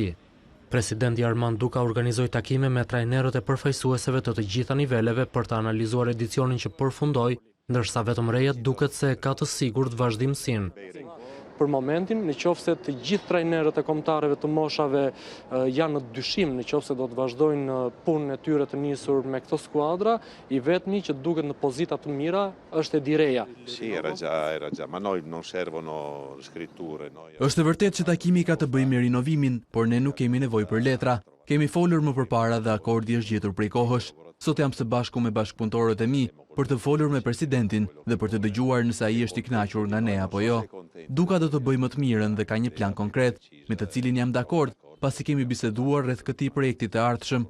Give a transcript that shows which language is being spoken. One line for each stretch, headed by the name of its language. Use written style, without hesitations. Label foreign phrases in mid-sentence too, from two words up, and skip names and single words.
Albanian: Presidenti Armand Duka organizoi takime me trajnerët e përfaqësuesve të gjitha niveleve për të analizuar edicionin që përfundoi, ndërsa vetëm Reja duket se ka të sigurt vazhdimsinë. Për momentin, në qoftë se të gjithë trajnerët e kombëtarëve të moshave janë në dyshim, në qoftë se do të vazhdojnë punën e tyre të nisur me këto skuadra, i vetmi që duket në pozita të mira është Edi Reja.
Italian: Era già, ma noi non servono scritture.
Albanian: Është vërtet që takimi ka të bëjë me rinovimin, por ne nuk kemi nevojë për letra. Kemi folur më përpara dhe akordi është gjetur prej kohësh. Sot jam së bashku me bashkëpunëtorët e mi për të folur me presidentin dhe për të dëgjuar nëse ai është i kënaqur nga ne apo jo. Duka do të bëjë më të mirën dhe ka një plan konkret, me të cilin jam dakord, pasi kemi biseduar rreth këtij projekti të ardhshëm.